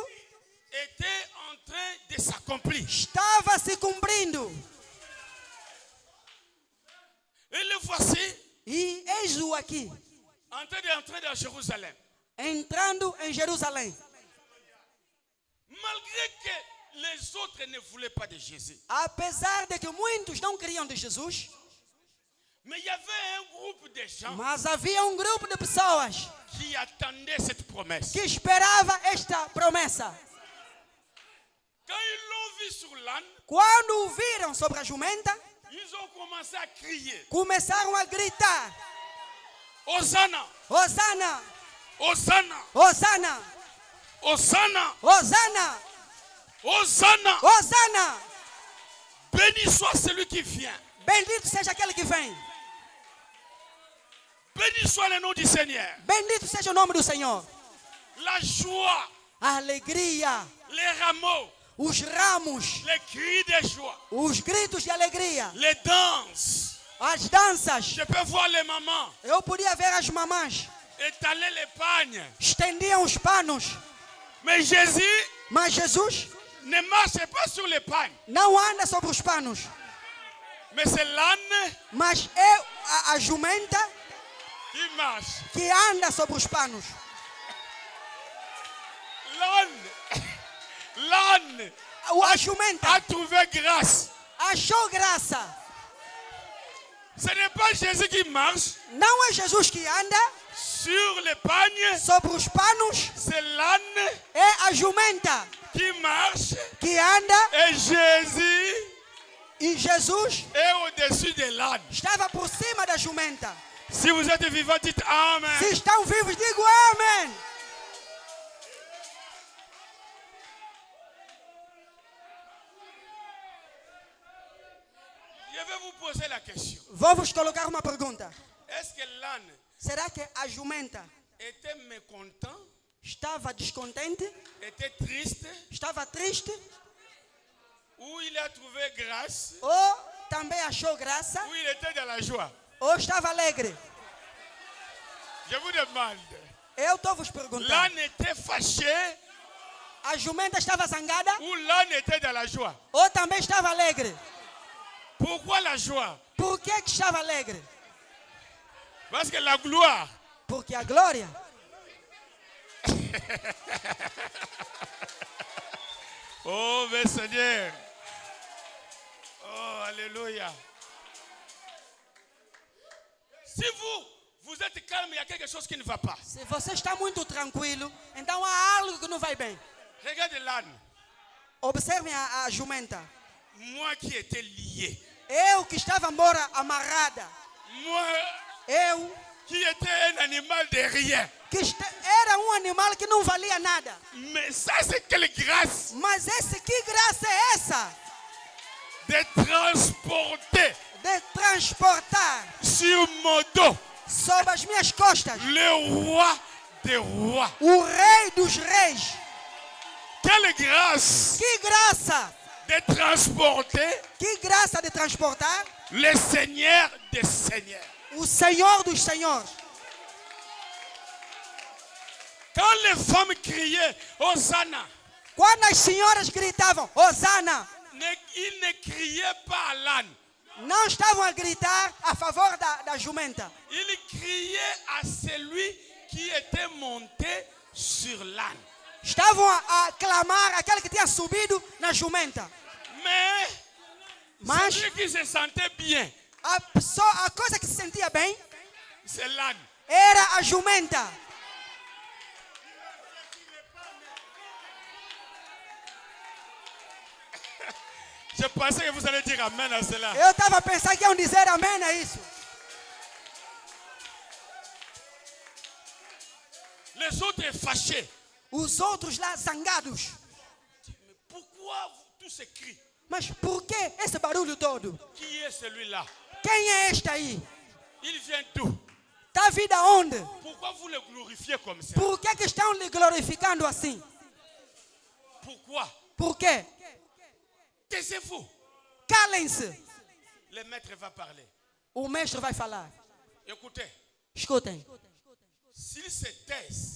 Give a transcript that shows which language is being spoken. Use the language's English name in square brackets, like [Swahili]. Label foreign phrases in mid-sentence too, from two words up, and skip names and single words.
[French] était en train de s'accomplir. [Portuguese] estava se cumprindo. [French] Et le voici [Portuguese] E eis-o aqui, [French] en train d'entrer dans Jérusalem. [Portuguese] entrando em Jerusalém. [French] Malgré que les autres ne voulaient pas de Jésus. [Portuguese] Apesar de que muitos não queriam de Jesus, [French] Mais il y avait un groupe de gens [Portuguese] mas havia grupo de pessoas [French] qui attendaient cette promesse. [Portuguese] que esperava esta promessa. [French] Quand ils l'ont vu sur l'âne, [Portuguese] Quando o viram sobre a jumenta, [French] ils ont commencé à crier. [Portuguese] começaram a gritar: [French] Hosanna! [Portuguese] Hosana, [French] Hosanna! [Portuguese] Hosana, [French] Hosanna! [Portuguese] Hosana, [French] Hosanna! [Portuguese] Hosana. [French] Béni soit celui qui vient. [Portuguese] Bendito seja aquele que vem. [French] Béni soit le nom du Seigneur. [Portuguese] Bendito seja o nome do Senhor. [French] La joie, [Portuguese] A alegria, [French] les rameaux, [Portuguese] os ramos, [French] les cris de joie, [Portuguese] os gritos de alegria, [French] les danses. [Portuguese] as danças. [French] Je peux voir les mamans [Portuguese] Eu podia ver as mamãs [French] étaler les pagnes. [Portuguese] estendiam os panos, [French] Mais Jésus [Portuguese] mas Jesus [French] ne marche pas sur les pagnes. [Portuguese] não anda sobre os panos, [French] Mais c'est l'âne [Portuguese] mas é a jumenta [French] qui marche. [Portuguese] que anda sobre os panos. [French] L'âne [Portuguese] A jumenta [French] a trouvé grâce. [Portuguese] achou graça. [French] Ce n'est pas Jésus qui marche [Portuguese] Não é Jesus que anda [French] sur les pagnes. [Portuguese] sobre os panos, [French] C'est l'âne [Portuguese] é a jumenta [French] qui marche. [Portuguese] que anda, [French] Et Jésus [Portuguese] e Jesus [French] est au-dessus de l'âne. [Portuguese] estava por cima da jumenta. [French] Si vous êtes vivant, dites Amen. [Portuguese] Se estão vivos, digo amém. [French] Je vais vous poser la question. [Portuguese] Vou vos colocar uma pergunta. [French] Est-ce que l'âne [Portuguese] Será que a jumenta [French] était mécontent, [Portuguese] estava descontente? [French] était triste, [Portuguese] Estava triste? [French] ou il a trouvé grâce [Portuguese] Ou também achou graça [French] ou il était dans la joie? [Portuguese] ou estava alegre? [French] Je vous demande. [Portuguese] Eu estou vos perguntando. [French] L'âne était fâché [Portuguese] A jumenta estava zangada [French] ou l'âne était dans la joie? [Portuguese] ou também estava alegre? [French] Pourquoi la joie? [Portuguese] Por que estava alegre? [French] Parce que la gloire. [Portuguese] Porque a glória. [French] Oh, mes Seigneur. [Portuguese] Oh, alléluia. [French] Si vous êtes calme, il y a quelque chose qui ne va pas. [Portuguese] Se você está muito tranquilo, então há algo que não vai bem. [French] Regarde l'âne. [Portuguese] Observem a jumenta. [French] Moi qui étais lié. [Portuguese] Eu que estava embora amarrada. [French] Moi [Portuguese] Eu [French] qui étais un animal de rien. [Portuguese] que era animal que não valia nada. [French] Mais ça, c'est quelle grâce [Portuguese] Mas que graça é essa? [French] de transporter [Portuguese] De transportar [French] sur mon dos [Portuguese] sobre as minhas costas [French] le roi des rois. [Portuguese] o rei dos reis. [French] Quelle grâce [Portuguese] Que graça! [French] de transporter [Portuguese] Que graça de transportar [French] le Seigneur des seigneurs. [Portuguese] o Senhor dos senhores. [French] Quand les femmes criaient Hosanna, [Portuguese] Quando as senhoras gritavam Hosana, [French] ils ne criaient pas à l'âne. [Portuguese] não estavam a gritar a favor da jumenta. [French] Ils criaient à celui qui était monté sur l'âne. [Portuguese] Estavam a clamar aquele que tinha subido na jumenta. [French] Mais celui qui se sentait bien, [Portuguese] A coisa que se sentia bem [French] c'est l'âne. [Portuguese] era a jumenta. [French] Je pensais que vous allez dire amen à cela. [Portuguese] Eu estava pensando que iam dizer amém a isso. [French] Les autres fâchés. [Portuguese] Os outros lá zangados. [French] Mais pourquoi tous ces cris? [Portuguese] Mas por que esse barulho todo? [French] Qui est celui-là? [Portuguese] Quem é este aí? [French] Il vient d'où? [Portuguese] Está vindo aonde? [French] Pourquoi vous le glorifiez comme ça? [Portuguese] Por que estão lhe glorificando assim? [French] Pourquoi? [Portuguese] Por quê? [French] Taisez-vous. [Portuguese] Calem-se. [French] Le maître va parler. [Portuguese] O mestre vai falar. [French] Écoutez, [Portuguese] Escutem. [French] s'ils se taisent,